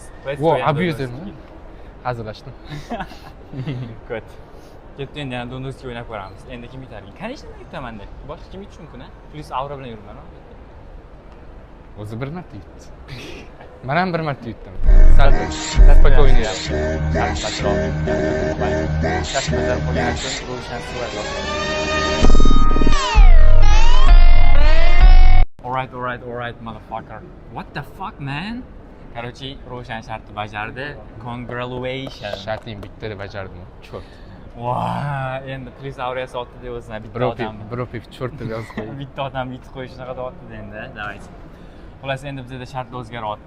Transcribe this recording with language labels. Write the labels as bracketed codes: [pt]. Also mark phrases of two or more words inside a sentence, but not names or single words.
[uz] Vo, abusermi? Hazillashdim. Good. Ketdi endi yana Dondosga o'ynab ko'ramiz. Endi kim yutarkin? Конечно, men yutaman deb. Boshqa kim yutishi mumkin, a? [en] Plus aura [uz] bilan yuribman. O'zi bir marta yutdi. Men ham bir marta yutdim. Sal spokойно yap. [en] Alright, motherfucker. What the fuck, man? [uz] Короче, Ro'shan shartni bajardi. Congratulations. Sharting bitta deb bajardim. Cho't. Voy, endi [en] plus aura [uz] sotdi deb o'zina bitta odamni. Bropik cho't deb yozib qo'ydi. Bitta odam yutib qo'yish shunaqa deyapti endi. Давайте. Xullas endi bizda shartlar o'zgaryapti.